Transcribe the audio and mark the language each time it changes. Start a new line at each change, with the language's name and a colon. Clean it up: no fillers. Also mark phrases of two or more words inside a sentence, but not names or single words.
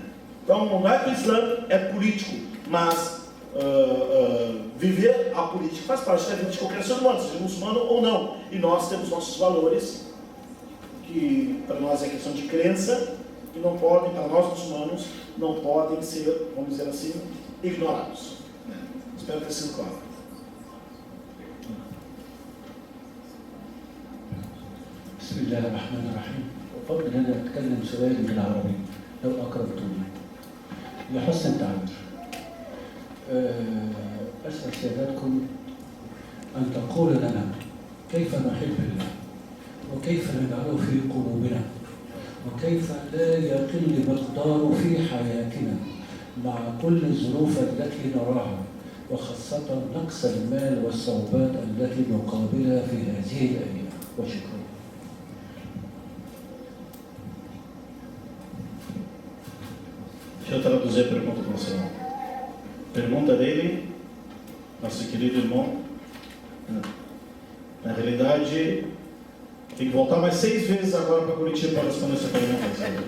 Portuguese: Então, não é que o Islã é político, mas viver a política faz parte da vida de qualquer ser humano, seja muçulmano ou não. E nós temos nossos valores, que para nós é questão de crença, e não podem, para nós muçulmanos, não podem ser, vamos dizer assim, ignorados. Né? Espero ter sido claro.
Arabic: بسم الله الرحمن الرحيم. أفضل أن أتكلم سؤال بالعربي لو أكرمتوني لحسن التعبير. أسأل سيادتكم أن تقول لنا كيف نحب الله، وكيف نجعله في قلوبنا، وكيف لا يقل مقداره في حياتنا مع كل الظروف التي نراها، وخاصة نقص المال والصعوبات التي نقابلها في هذه الأيام. وشكرا.
Portuguese: Deixa eu traduzir a pergunta para você. Pergunta dele, nosso querido irmão. Na realidade, tem que voltar mais 6 vezes agora para Curitiba para responder essa pergunta.